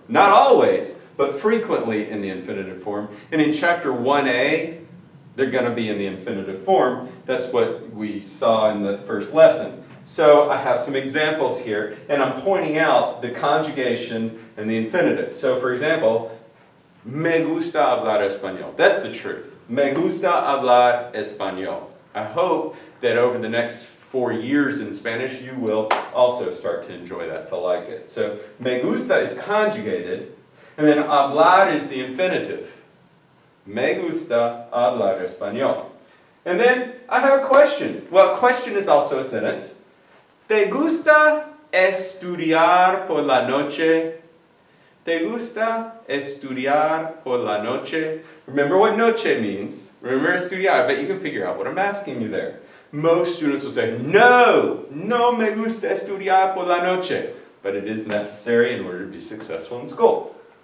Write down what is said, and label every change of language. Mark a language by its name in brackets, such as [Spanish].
[English] Not always, but frequently in the infinitive form. And in chapter 1a, they're going to be in the infinitive form. That's what we saw in the first lesson. So I have some examples here, and I'm pointing out the conjugation and the infinitive. So for example, [Spanish] me gusta hablar español. [English] That's the truth. [Spanish] Me gusta hablar español. [English] I hope that over the next 4 years in Spanish, you will also start to enjoy that, to like it. So, me gusta is conjugated, and then hablar is the infinitive. [Spanish] Me gusta hablar español. [English] And then I have a question. Well, a question is also a sentence. [Spanish] ¿Te gusta estudiar por la noche? ¿Te gusta estudiar por la noche? [English] Remember what noche means. Remember estudiar, but you can figure out what I'm asking you there. Most students will say, [Spanish] no me gusta estudiar por la noche. [English] But it is necessary in order to be successful in school.